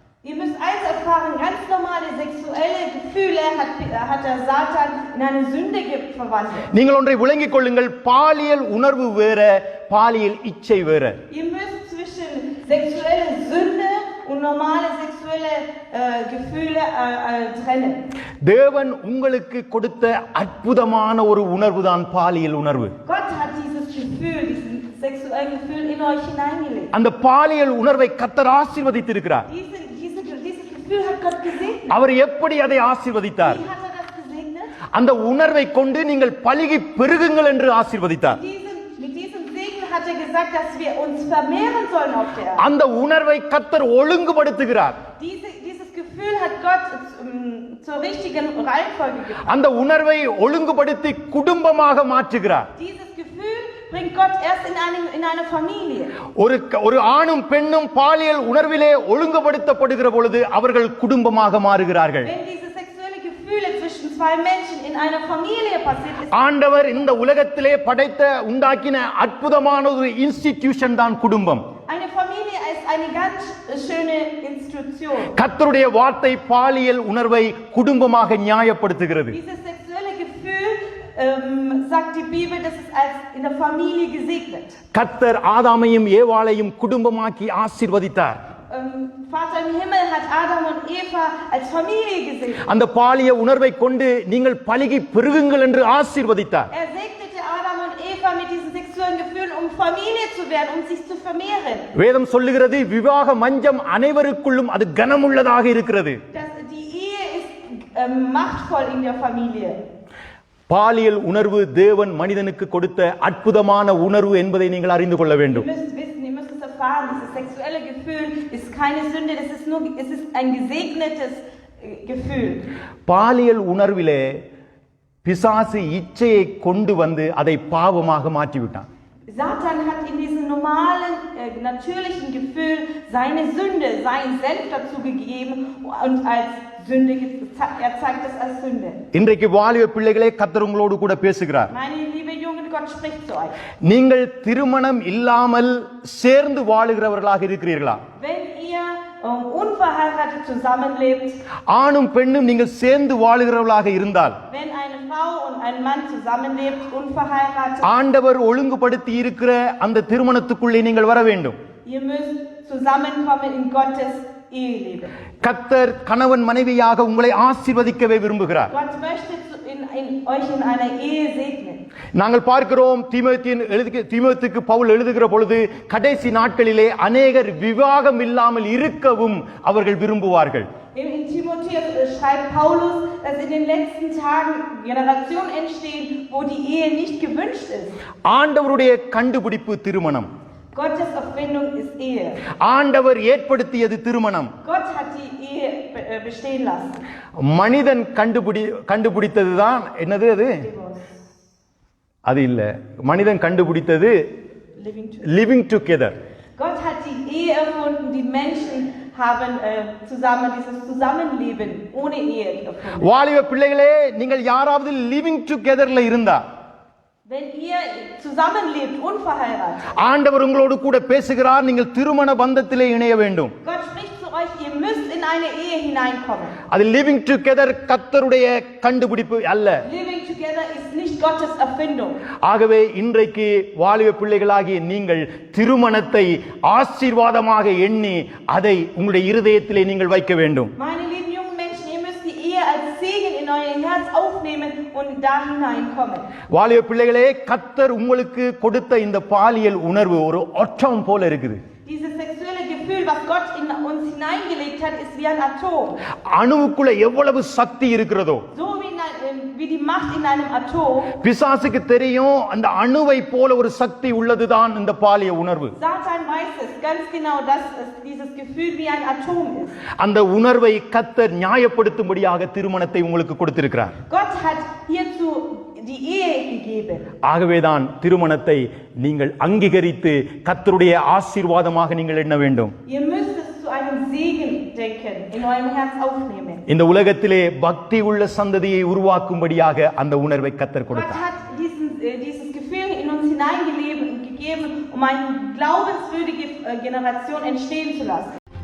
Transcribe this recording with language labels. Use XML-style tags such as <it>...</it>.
<de>Ihr müsst eins erfahren, ganz normale sexuelle Gefühle hat der Satan in eine Sünde verwandelt.</de> <ta>நீங்கள் ஒன்றை விளங்கிக் கொள்ளுங்கள், பாலியல் உணர்வு வேற, பாலியல் இச்சை வேற.</ta> <de>Ihr müsst zwischen sexuelle Sünde und normale sexuelle Gefühle trennen.</de> <ta>தேவன் உங்களுக்கு கொடுத்த அற்புதமான ஒரு உணர்வு தான் பாலியல் உணர்வு.</ta> <de>Gott hat dieses sexuelle Gefühl in euch hineingelegt.</de> <ta>அந்த பாலியல் உணர்வை கர்த்தர் ஆசீர்வதித்திருக்கிறார்.</ta> <de>Dieses Gefühl hat Gott gesegnet.</de> <ta>அவர் எப்படி அதை ஆசீர்வதித்தார்?</ta> <de>Wie hat das gesegnet?</de> <ta>அந்த உணர்வை கொண்டு நீங்கள் பலுகி பெருகுங்கள் என்று ஆசீர்வதித்தார்.</ta> <de>Mit diesem Segen hat gesagt, dass wir uns vermehren sollen auf der Erde.</de> <ta>அந்த உணர்வை கர்த்தர் ஒழுங்குபடுத்துகிறார்.</ta> <de>Dieses Gefühl hat Gott zur richtigen Reihenfolge gebracht.</de> <ta>அந்த உணர்வை ஒழுங்குபடுத்தி குடும்பமாக மாற்றுகிறார்.</ta> <de>Dieses Gefühl bringt Gott erst in eine Familie.</de> <ta>ஒரு ஆணும் பெண்ணும் பாலியல் உணர்விலே ஒழுங்குபடுத்தப்படுகிற பொழுது அவர்கள் குடும்பமாக மாறுகிறார்கள்.</ta> <de>Wenn diese sexuelle Gefühle zwischen zwei Menschen in einer Familie passiert ist,</de> <ta>ஆண்டவர் இந்த உலகத்திலே உண்டாக்கின அற்புதமான ஒரு இன்ஸ்டிடியூஷன் தான் குடும்பம்.</ta> <de>eine Familie ist eine ganz schöne Institution.</de> <ta>கர்த்தருடைய வார்த்தை பாலியல் உணர்வை குடும்பமாக நியாயப்படுத்துகிறது.</ta> <de>Dieses sexuelle Gefühl sagt die Bibel, das ist als in der Familie gesegnet.</de> <ta>கர்த்தர் ஆதாமையும் ஏவாளையும் குடும்பமாக்கி ஆசீர்வதித்தார்.</ta> <de>Vater im Himmel hat Adam und Eva als Familie gesegnet.</de> <ta>அந்த பாலிய உணர்வை கொண்டு நீங்கள் பலுகி பெருகுங்கள் என்று ஆசீர்வதித்தார்.</ta> <de>Segnete Adam und Eva mit diesen sexuellen Gefühlen, um Familie zu werden, um sich zu vermehren.</de> <ta>வேதம் சொல்லுகிறது, விவாக மஞ்சம் அனைவருக்குள்ளும் அது கனமுள்ளதாக இருக்கிறது.</ta> <de>Die Ehe ist machtvoll in der Familie.</de> <ta>பாலியல் உணர்வு தேவன் மனிதனுக்கு கொடுத்த அற்புதமான உணர்வு என்பதை நீங்கள் அறிந்து கொள்ள வேண்டும்.</ta> <de>Ihr müsst wissen, ihr müsst es erfahren, dieses sexuelle Gefühl ist keine Sünde, es ist ein gesegnetes Gefühl.</de> <ta>பாலியல் உணர்விலே பிசாசு இச்சையை கொண்டு வந்து அதை பாவமாக மாற்றிவிட்டான்.</ta> <de>Satan hat in diesem normalen, natürlichen Gefühl seine Sünde, sein Senf dazu gegeben und als Sünde, er zeigt es als Sünde.</de> <ta>இன்றைக்கு வாலிப பிள்ளைகளே, கர்த்தர் உங்களோடு கூட பேசுகிறார்.</ta> <de>Meine liebe Jungen, Gott spricht zu euch.</de> <ta>நீங்கள் திருமணம் இல்லாமல் சேர்ந்து வாழுகிறவர்களாக இருக்கிறீர்களா?</ta> <de>Wenn ihr unverheiratet zusammenlebt,</de> <ta>ஆணும் பெண்ணும் நீங்கள் சேர்ந்து வாழுகிறவர்களாக இருந்தால்,</ta> <de>wenn eine Frau und ein Mann zusammenlebt, unverheiratet,</de> <ta>ஆண்டவர் ஒழுங்குபடுத்தி இருக்கிற அந்த திருமணத்துக்குள்ளே நீங்கள் வர வேண்டும்.</ta> <de>ihr müsst zusammenkommen in Gottes Eheleben.</de> <ta>கர்த்தர் கணவன் மனைவியாக உங்களை ஆசீர்வதிக்கவே விரும்புகிறார்.</ta> <de>Gott möchte euch in einer Ehe segnen.</de> <ta>நாங்கள் பார்க்கிறோம், தீமோத்தேயுக்கு பவுல் எழுதுகிற பொழுது கடைசி நாட்களிலே அநேகர் விவாகம் இல்லாமல் இருக்கவும் அவர்கள் விரும்புவார்கள்.</ta> <de>In Timotheus schreibt Paulus, dass in den letzten Tagen Generationen entstehen, wo die Ehe nicht gewünscht ist.</de> <ta>ஆண்டவருடைய கண்டுபிடிப்பு திருமணம்.</ta> <de>Gottes Erfindung ist Ehe.</de> <ta>ஆண்டவர் ஏற்படுத்தியது திருமணம்.</ta> <de>Gott hat die Ehe bestehen lassen.</de> <ta>மனிதன் கண்டுபிடித்ததுதான் என்னது அது? அது இல்ல, மனிதன் கண்டுபிடித்தது living together.</ta> <de>Gott hat die Ehe erfunden, die Menschen haben dieses Zusammenleben ohne Ehe erfunden.</de> <ta>வாலிப பிள்ளைகளே, நீங்கள் யாராவது லிவிங் டுகெதர்ல இருந்தா,</ta> <de>wenn ihr zusammenlebt unverheiratet,</de> <ta>ஆண்டவர் உங்களோடு கூட பேசுகிறார், நீங்கள் திருமண பந்தத்திலே இணைய வேண்டும்.</ta> <de>Gott spricht zu euch, ihr müsst in eine Ehe hineinkommen.</de> <ta>அது லிவிங் டுகெதர் கர்த்தருடைய கண்டுபிடிப்பு அல்ல.</ta> <de>Living together is nicht Gottes Erfindung.</de> <ta>ஆகவே இன்றைக்கு வாலிப பிள்ளைகளாகிய நீங்கள் திருமணத்தை ஆசீர்வாதமாக எண்ணி அதை உங்களுடைய இருதயத்திலே நீங்கள் வைக்க வேண்டும்.</ta> <de>Meine lieben jungen Menschen, ihr müsst die Ehe als Segen in euer Herz aufnehmen und da hineinkommen.</de> <ta>வாலிப பிள்ளைகளே, கர்த்தர் உங்களுக்கு கொடுத்த இந்த பாலியல் உணர்வு ஒரு ஒற்றம் போல இருக்குது.</ta> <de>Dieses sexuelle Gefühl, was Gott in uns hineingelegt hat, ist wie ein Atom.</de> <ta>அணுவுக்குள்ள எவ்வளவு சக்தி இருக்கிறதோ,</ta> <de>So wie die Macht in einem Atom.</de> <ta>பிசாசுக்கு தெரியும் அந்த அணுவை போல ஒரு சக்தி உள்ளதுதான் இந்த பாலிய உணர்வு.</ta> <de>Satan weiß es ganz genau, dass dieses Gefühl wie ein Atom ist.</de> <ta>அந்த உணர்வை கர்த்தர் நியாயப்படுத்தும்படியாக திருமணத்தை உங்களுக்கு கொடுத்திருக்கிறார்.</ta> <de>Gott hat hierzu die Ehe gegeben.</de> <ta>ஆகவேதான் திருமணத்தை நீங்கள் அங்கீகரித்து கர்த்தருடைய ஆசீர்வாதமாக நீங்கள் எண்ண வேண்டும்.</ta> <de>Ihr müsst es zu einem Segen denken, in eurem Herz aufnehmen.</de> <ta>இந்த உலகத்திலே பக்தி உள்ள சந்ததியை உருவாக்கும்படியாக அந்த உணர்வை கர்த்தர்</ta> <de>Gott</de> <ta>கொடுத்தார்.</ta> <de>hat dieses Gefühl in uns hineingegeben, um eine glaubenswürdige Generation entstehen zu lassen.</de>